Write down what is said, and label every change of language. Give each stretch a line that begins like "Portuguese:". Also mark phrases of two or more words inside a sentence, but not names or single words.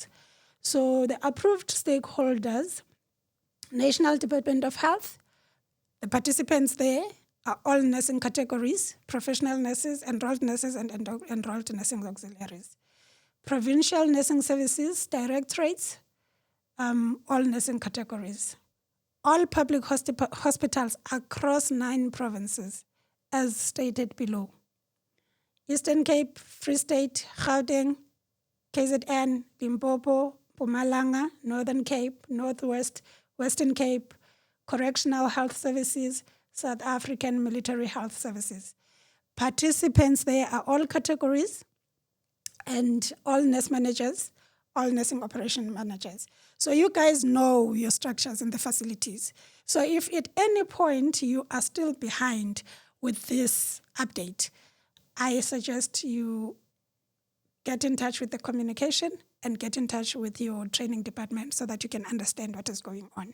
English: So the approved stakeholders, National Department of Health, the participants there are all nursing categories, professional nurses, enrolled nurses, and enrolled nursing auxiliaries. Provincial nursing services, directorates, all nursing categories. All public hospitals across 9 provinces, as stated below. Eastern Cape, Free State, Gauteng, KZN, Limpopo, Mpumalanga, Northern Cape, Northwest, Western Cape, Correctional Health Services, South African Military Health Services. Participants there are all categories and all nurse managers, all nursing operation managers. So you guys know your structures in the facilities. So if at any point you are still behind with this update, I suggest you get in touch with the communication and get in touch with your training department so that you can understand what is going on.